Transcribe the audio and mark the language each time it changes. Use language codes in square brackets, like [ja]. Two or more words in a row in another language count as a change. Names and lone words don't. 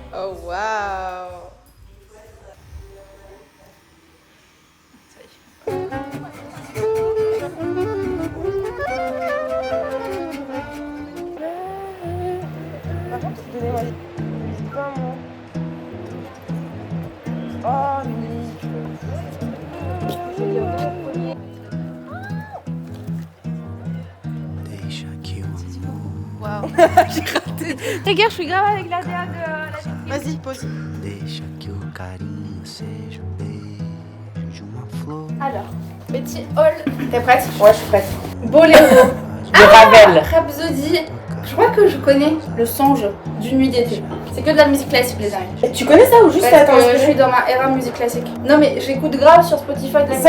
[fr] waouh. Donnez-moi. C'est pas moi. Oh, [pt] Deixa que o amor, Waouh. [fr] j'ai raté. Regarde, je suis grave avec la DA de la Vas-y, pose. [pt] deixa que o carinho seja o beijo de uma flor. [fr] Alors, petit hall. T'es prête? Ouais, je suis prête. Boléro. De Ravel. Rhapsody. Je crois que je connais le songe d'une nuit d'été. C'est que de la musique classique, les amis. Et tu connais ça ou juste Parce t'as que je suis dans ma era musique classique. Non, mais j'écoute grave sur Spotify de la